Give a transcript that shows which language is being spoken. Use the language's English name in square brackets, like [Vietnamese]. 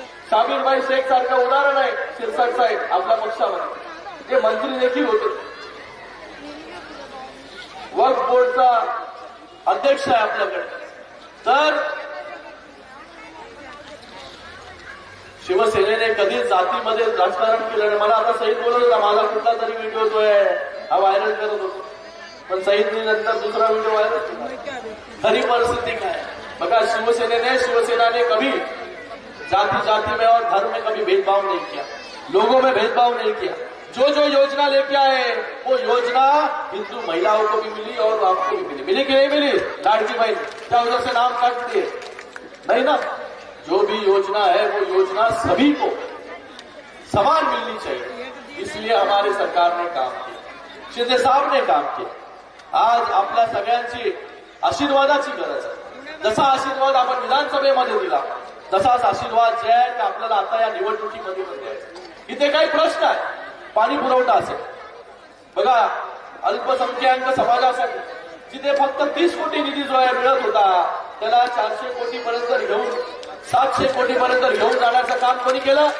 [Marathi] शाबीरबाई शेख सारखं उदाहरण आहे शिरसाट साहेब आपल्या पक्षामध्ये, जे मंत्री देखील होते, वक्फ बोर्डचा अध्यक्ष आहे आपल्याकडे. तर शिवसेनेने कधीच जातीमध्ये राजकारण केलं नाही. मला आता सईद बोलत होता, माझा कुठला तरी व्हिडिओ जो आहे हा व्हायरल करत होतो, पण सईदने नंतर दुसरा व्हिडिओ व्हायरल केला. खरी परिस्थिती काय बघा, [Hindi] शिवसेनाने कभी जाति में और धर्म में कभी भेदभाव नहीं किया, लोगों में भेदभाव नहीं किया. जो योजना लेके आए वो योजना हिंदू महिलाओं को भी मिली और आपको भी मिली. मिली कि नहीं मिली? लाडकी बहन क्या उधर से नाम काट दिए? नहीं ना. जो भी योजना है वो योजना सभी को समान मिलनी चाहिए. इसलिए हमारी सरकार ने काम किया, शिंदे साहब ने काम किया. [Marathi] आज आपल्या सगळ्यांची आशीर्वादाची गरज आहे. जसा आशीर्वाद आपण विधानसभेमध्ये दिला तसाच आशीर्वाद जे आहे ते आपल्याला आता या निवडणुकीमध्ये पण द्यायचा. इथे काही प्रश्न आहे, पाणी पुरवठा असेल, बघा अल्पसंख्याक समाजासाठी जिथे फक्त 30 कोटी निधी जो आहे मिळत होता त्याला 400 कोटीपर्यंत घेऊन 700 कोटीपर्यंत घेऊन जाण्याचं काम कोणी केलं?